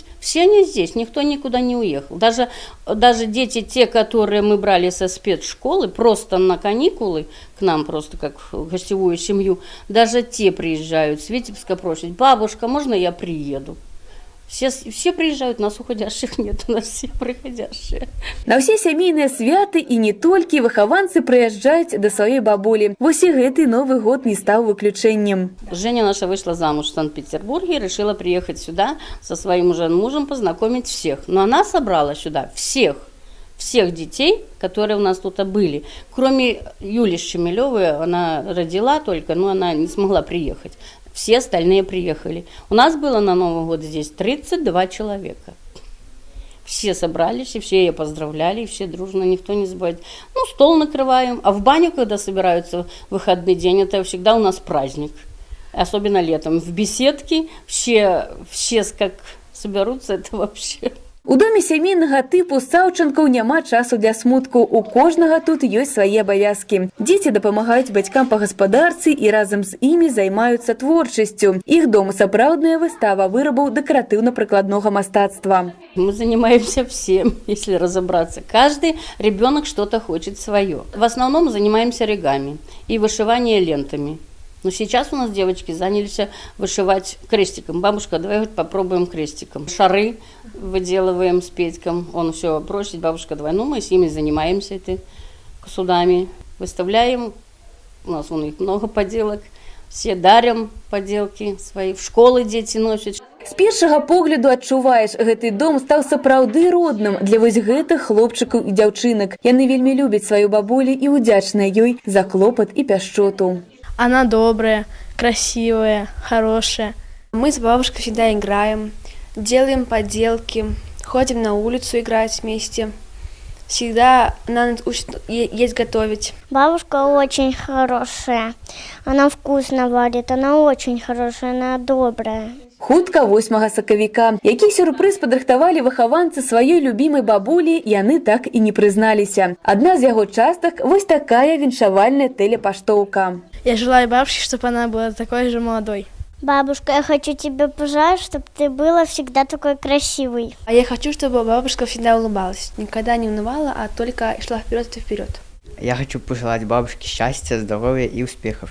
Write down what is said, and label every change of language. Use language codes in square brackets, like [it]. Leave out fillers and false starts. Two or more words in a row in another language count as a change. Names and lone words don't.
[ru] Все они здесь, никто никуда не уехал. Даже дети, те, которые мы брали со спецшколы, просто на каникулы, к нам просто как в гостевую семью, даже те приезжают. С Витебска просят: бабушка, можно я приеду? Все приезжают, нас уходящих нет, у нас все приходящие. [be] На ўсе сямейныя святы і не толькі выхаванцы прыязджаюць да сваёй бабулі. Вось і гэты [ru] Новый год [be] не стаў выключэннем. [ru] Женя наша вышла замуж в Санкт-Петербурге и решила приехать сюда со своим уже мужем, познакомить всех. Но она собрала сюда всех детей, которые у нас тут были. Кроме Юли Щемелевой, она родила только, но она не смогла приехать. Все остальные приехали. У нас было на Новый год здесь 32 человека. Все собрались, и все ее поздравляли, и все дружно, никто не забывает. Ну, стол накрываем. А в баню, когда собираются в выходный день, это всегда у нас праздник. Особенно летом. В беседке все как соберутся, это вообще... [be] У доме сямейнага тыпу Саўчынкаў няма часу для смутку. У кожнага тут ёсць свае абавязкі. Дзеці дапамагаюць бацькам па гаспадарцы і разам з імі займаюцца творчасцю. Іх дом сапраўдная выстава вырабаў дэкаратыўна-прыкладнога мастацтва. [ru] Мы занимаемся всем, если разобраться. Каждый ребенок что-то хочет свое. В основном занимаемся оригами и вышиванием лентами. Но сейчас у нас девочки занялись вышивать крестиком. Бабушка, давай попробуем крестиком. Шары выделываем с Петьком. Он все просит, бабушка, давай. Ну, мы с ними занимаемся этой судами. Выставляем. У нас у них много поделок. Все дарим поделки свои. В школы дети носят. З першага погляду адчуваеш, гэты дом стаў сапраўды родным для вось гэтых хлопчыкаў і дзяўчынак. Яны вельмі любяць сваю бабулю і удзячныя ёй за клопат і пяшчоту. Она добрая, красивая, хорошая. Мы с бабушкой всегда играем, делаем поделки, ходим на улицу играть вместе. всегда она нас учит есть готовить. Бабушка очень хорошая. Она вкусно варит, она очень хорошая, она добрая. [be] Хутка 8 сакавіка. Які сюрприз падрыхтавалі выхаванцы сваёй любімай бабулі, яны так і не прызналіся. Адна з яго частак вось такая віншавальная тэлепаштоўка. [ru] Я желаю бабушке, чтобы она была такой же молодой. Бабушка, я хочу тебе пожелать, чтобы ты была всегда такой красивой. А я хочу, чтобы бабушка всегда улыбалась, никогда не унывала, а только шла вперед и вперед. Я хочу пожелать бабушке счастья, здоровья и успехов.